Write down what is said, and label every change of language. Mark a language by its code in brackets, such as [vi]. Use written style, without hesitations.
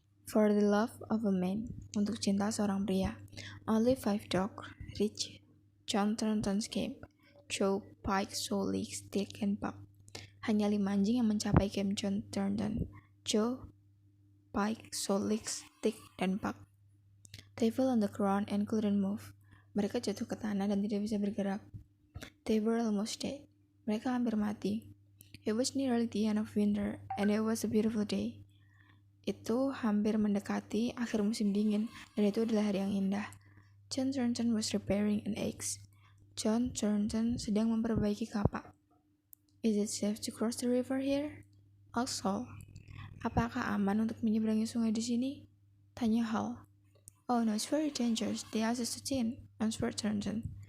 [en] For the Love of a Man, [id] untuk cinta seorang pria. [en] Only 5 dogs reached John Thornton's camp. [id] Joe, Pike, Sully, Stick, and Puck. Hanya 5 anjing yang mencapai camp John Thornton. Joe, Pike, Sully, Stick, dan Puck. [en] They fell on the ground and couldn't move. [id] Mereka jatuh ke tanah dan tidak bisa bergerak. [en] They were almost dead. [id] Mereka hampir mati. [en] It was nearly the end of winter, and it was a beautiful day. [id] Itu hampir mendekati akhir musim dingin, dan itu adalah hari yang indah. [en] John Thornton was repairing an axe. [id] John Thornton sedang memperbaiki kapak. [en] Is it safe to cross the river here? Asked Hall. [id] Apakah aman untuk menyeberangi sungai di sini? Tanya Hall. [en] Oh no, it's very dangerous. The ice is too thin, answered Thornton.